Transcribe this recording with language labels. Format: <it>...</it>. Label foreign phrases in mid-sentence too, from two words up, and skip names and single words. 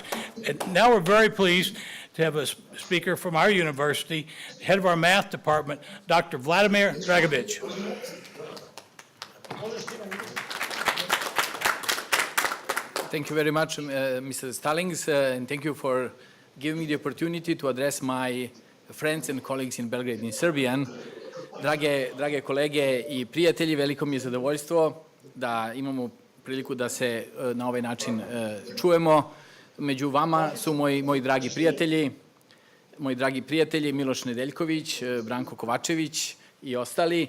<en>And now we're very pleased to have a speaker from our university, head of our math department, Dr. Vladimir Dragovic. Thank you very much, Mr. Stallings, and thank you for giving me the opportunity to address my friends and colleagues in Belgrade in Serbian.</en> <sr>Drage kolege i prijatelji, veliko mi je zadovoljstvo da imamo priliku da se na ovaj način čujemo. Među vama su moji dragi prijatelji Miloš Nedeljković, Branko Kovačević i ostali.</sr>